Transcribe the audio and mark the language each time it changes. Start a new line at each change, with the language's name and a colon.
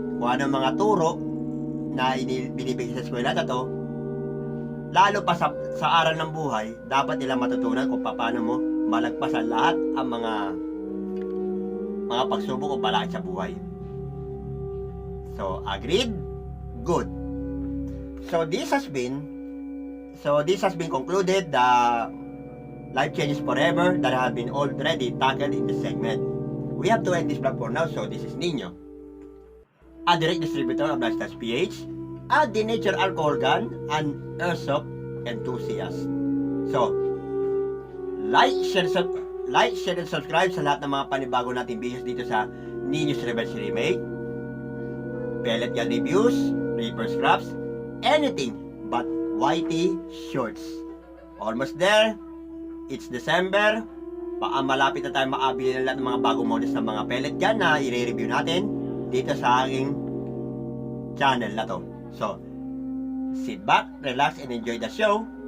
Filipino: Kung ano mga turo na binibigay sa eskwela na to, lalo pa sa aral ng buhay, dapat nila matutunan kung paano mo malagpasan lahat ang mga pagsubok o balakid sa buhay.
English: So, agreed? good. So this has been concluded the life changes forever that have been already tackled in this segment. We have to end this vlog for now. So this is Nino, a direct distributor of Lifestyles PH, a Denatured Alcohol Gun, and Airsoft enthusiast. So like, share, and subscribe
Filipino: sa lahat ng mga panibago nating videos dito sa
English: Nino's Revenge Remake, pellet gun reviews, Reaper scraps, anything but YT shorts. Almost there. It's December.
Filipino: Malapit na tayo makabili ng lahat ng mga bagong models ng mga pellet gun na i-review natin dito sa aking channel na to.
English: So, sit back, relax, and enjoy the show.